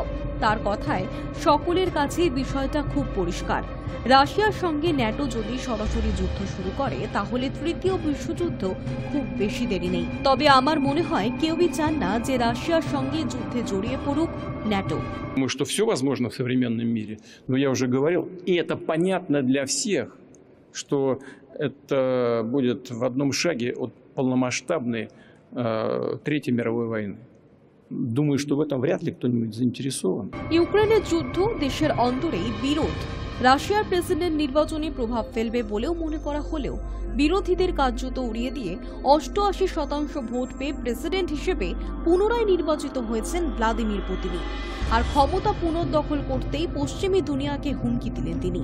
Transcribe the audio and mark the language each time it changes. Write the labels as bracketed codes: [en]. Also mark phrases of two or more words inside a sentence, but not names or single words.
[bn] তার কথায় সকলের কাছেই বিষয়টা খুব পরিষ্কার, রাশিয়ার সঙ্গে ন্যাটো যদি সরাসরি যুদ্ধ শুরু করে তাহলে তৃতীয় বিশ্বযুদ্ধ খুব বেশি দেরি নেই। তবে আমার মনে হয় কেউই চান না যে রাশিয়ার সঙ্গে যুদ্ধে জড়িয়ে পড়ুক ন্যাটো। [ru] Думаю, что все возможно в современном мире, но я уже говорил, и это понятно для всех, что это будет в одном шаге от полномасштабной Третьей мировой войны. Думаю, что в этом вряд ли кто-нибудь заинтересован. [bn] ইউক্রেনের যুদ্ধ দেশের অন্তরেই বিরোধ রাশিয়ার প্রেসিডেন্ট নির্বাচনে প্রভাব ফেলবে বলেও মনে করা হলেও বিরোধীদের কার্যত উড়িয়ে দিয়ে 88% ভোট পেয়ে প্রেসিডেন্ট হিসেবে পুনরায় নির্বাচিত হয়েছেন ভ্লাদিমির পুতিন। আর ক্ষমতা পুনর্দখল করতেই পশ্চিমী দুনিয়াকে হুমকি দিলেন তিনি।